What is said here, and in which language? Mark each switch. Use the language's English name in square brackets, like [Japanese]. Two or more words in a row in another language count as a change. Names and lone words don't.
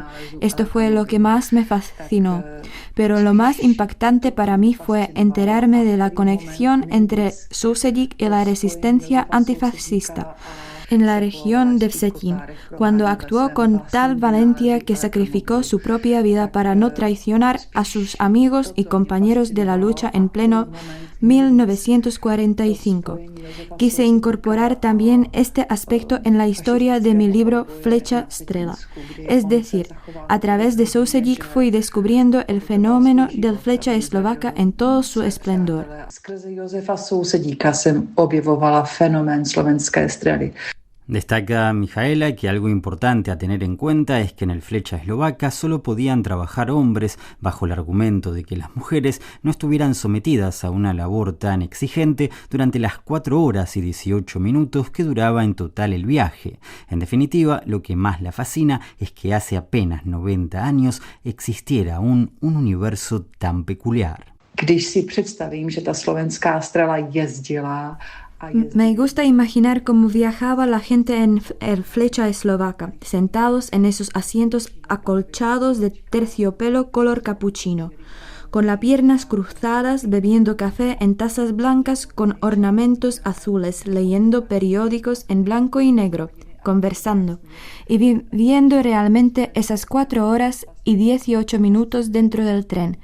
[Spanish] Esto fue lo que más me fascinó. Pero lo más impactante para mí fue enterarme de la conexión entre Sousedík y la resistencia antifascista en la región de Vsetín, cuando actuó con tal valentía que sacrificó su propia vida para no traicionar a sus amigos y compañeros de la lucha en pleno 1945. Quise incorporar también este aspecto en la historia de mi libro Flecha Strela. Es decir, a través de Sousedík fui descubriendo el fenómeno del Flecha Eslovaca en todo su esplendor. [Czech] Skrze Josefa Sousedíka jsem objevovala fenomén slovenské strely. [Spanish] Destaca Michaela que algo importante a tener en cuenta es que en el Flecha Eslovaca solo podían trabajar hombres bajo el argumento de que las mujeres no estuvieran sometidas a una labor tan exigente durante las 4 horas y 18 minutos que duraba en total el viaje. En definitiva, lo que más la fascina es que hace apenas 90 años existiera aún un universo tan peculiar. [Czech] Když si představím, že ta slovenská strela jezdila. [Spanish] Me gusta imaginar cómo viajaba la gente en el Flecha Eslovaca, sentados en esos asientos acolchados de terciopelo color capuchino, con las piernas cruzadas, bebiendo café en tazas blancas con ornamentos azules, leyendo periódicos en blanco y negro, conversando y viviendo realmente esas 4 horas y 18 minutos dentro del tren.